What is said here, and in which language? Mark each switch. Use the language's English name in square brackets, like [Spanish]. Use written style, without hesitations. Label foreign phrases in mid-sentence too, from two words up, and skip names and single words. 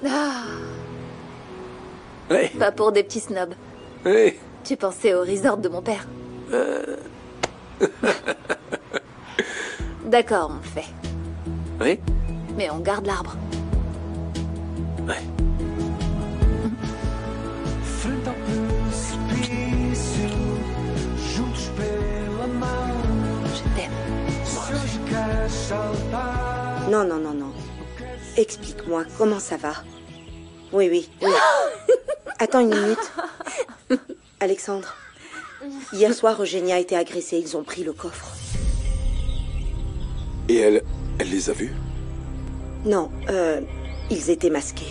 [French] Ah, Oui, pas pour des petits snobs. oui. Tu pensais au resort de mon père. D'accord, on le fait. Oui? Mais on garde l'arbre. Ouais. [Portuguese] Frente ao precipício, juntos pela mão. [French] Je t'aime. [Portuguese] Se hoje queres saltar. [French] Non, non, non, non. Explique-moi, comment ça va? Oui, oui, oui. Attends une minute. Alexandre, hier soir, Eugénia a été agressée. Ils ont pris le coffre. Et elle les a vus? Non, ils étaient masqués.